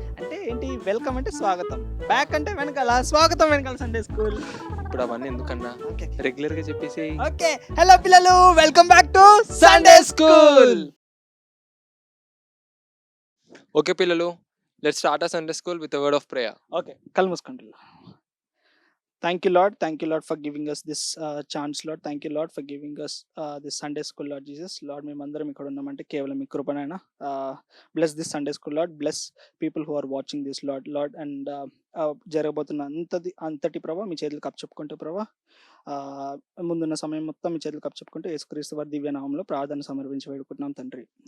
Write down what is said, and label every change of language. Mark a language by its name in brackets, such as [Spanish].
[Telugu] అంటే ఏంటి, వెల్కమ్ అంటే స్వాగతం, బ్యాక్ అంటే వెనకాల, స్వాగతం వెనకాల సండే స్కూల్. ఇప్పుడు అవన్నీ ఎందుకన్నా, రెగ్యులర్ గా చెప్పేసి. [English] Okay, hello పిల్లలు, welcome back to Sunday school. Okay పిల్లలు, let's start our Sunday school with a word of prayer. [Telugu] Okay, కళ్ళు మూసుకోండి. [English] Thank you, Lord, for giving us this chance, Lord. Thank you, Lord, for giving us this Sunday school, Lord Jesus. [Telugu] Lord, మేమందరం ఇక్కడ ఉన్నామంటే కేవలం మీ కృపనైనా. [English] Bless this Sunday school, Lord. Bless people who are watching this, Lord. [Telugu] And జరగబోతున్న అంతటి ప్రభా మీ చేతులకు అప్పచెప్పుకుంటూ ప్రభా, ముందున్న సమయం మొత్తం మీ చేతులకు అప్పచెప్పుకుంటూ యేసుక్రీస్తు వారి దివ్య నామములో ప్రార్థన సమర్పించి వేడుకుంటున్నాం తండ్రి.